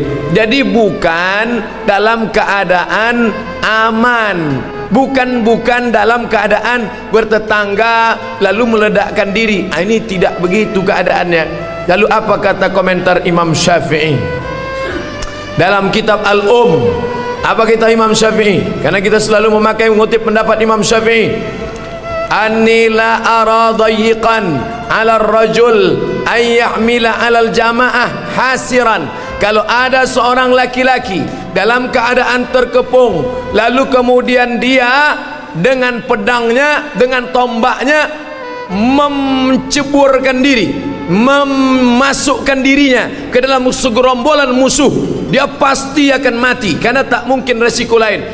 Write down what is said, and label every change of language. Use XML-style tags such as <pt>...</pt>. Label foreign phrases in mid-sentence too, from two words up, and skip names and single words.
<id>Jadi bukan dalam keadaan aman, bukan dalam keadaan bertetangga lalu meledakkan diri. Ini tidak begitu keadaannya. Lalu apa kata komentar Imam Syafi'i dalam kitab Apa kata Imam Syafi'i? Karena kita selalu mengutip pendapat Imam Syafi'i.</id> <ar>أني لا أرى ضيقا على رجل أن يحمل على جماعة حاسرا.</ar> <id>Kalau ada seorang laki-laki dalam keadaan terkepung, lalu kemudian dia dengan pedangnya, dengan tombaknya menceburkan diri, memasukkan dirinya ke dalam segerombolan musuh, dia pasti akan mati karena tak mungkin resiko lain.</id>